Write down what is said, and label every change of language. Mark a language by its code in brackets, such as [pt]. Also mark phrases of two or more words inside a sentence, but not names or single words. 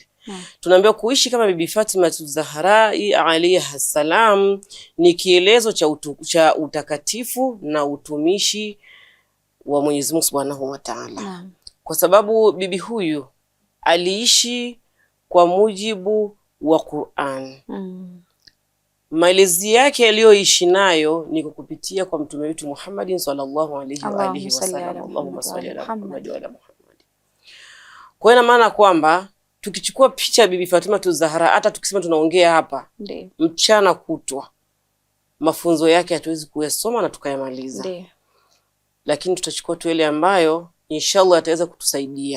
[sw] Tunaambiwa kuishi kama Bibi Fatima Zahra [ar] عليها السلام [sw] ni kielezo cha utakatifu na utumishi wa Mwenyezi Mungu [ar] سبحانه وتعالى. [sw] Kwa sababu bibi huyu aliishi kwa mujibu wa Qur'an. Malezi yake aliyoishi nayo ni kupitia kwa mtume wetu Muhammadin [ar] صلى الله عليه وآله وسلم. اللهم صل على محمد وعلى محمد. [sw] Kwa ina maana kwamba tukichukua picha ya Bibi Fatima Zahra, hata tukisema tunaongea hapa mchana kutwa, mafunzo yake hatuwezi kuyasoma na tukayamaliza. Lakini tutachukua tu ile ambayo inshallah ataweza kutusaidia.